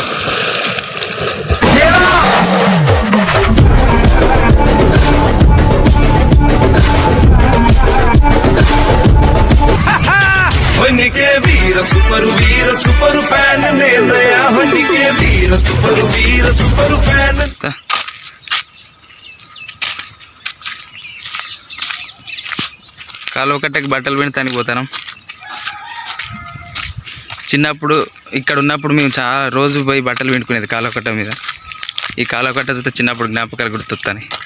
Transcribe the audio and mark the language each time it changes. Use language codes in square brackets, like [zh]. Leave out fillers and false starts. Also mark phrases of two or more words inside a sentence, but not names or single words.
[kn] ಹೊನ್ನಿಗೆ ವೀರ [en] super fan [kn] ನೇನಯ ಹೊನ್ನಿಗೆ ವೀರ [en] super fan [te] కాలువ కట్టకి బట్టలు పిండతానికి పోతాను. చిన్నప్పుడు ఇక్కడ ఉన్నప్పుడు మేము చాలా రోజు పోయి బట్టలు పిండుకునేది కాలువ కట్ట మీద. ఈ కాలువ కట్ట చూస్తే చిన్నప్పుడు జ్ఞాపకాలు గుర్తొస్తాయి.